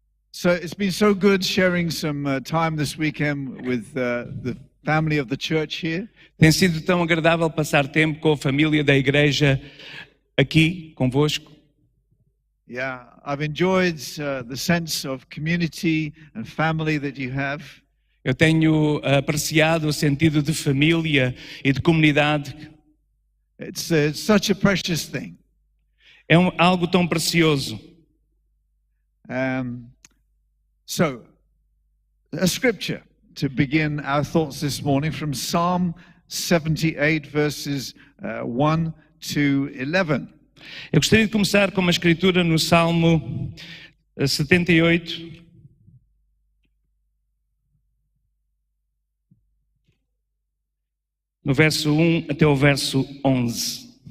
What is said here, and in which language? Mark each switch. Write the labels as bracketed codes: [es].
[en] So it's been so good sharing some time this weekend with the family of the church here. [pt] Tem sido tão agradável passar tempo com a família da igreja aqui, convosco. [en] Yeah, I've enjoyed the sense of community and family that you have. [pt] Eu tenho apreciado o sentido de família e de comunidade. [en] It's such a precious thing. [pt] É algo tão precioso. [en] So, a scripture to begin our thoughts this morning from Psalm 78, verses 1 to 11. [pt] Eu gostaria de começar com uma escritura no Salmo 78. No verso 1 até o verso 11.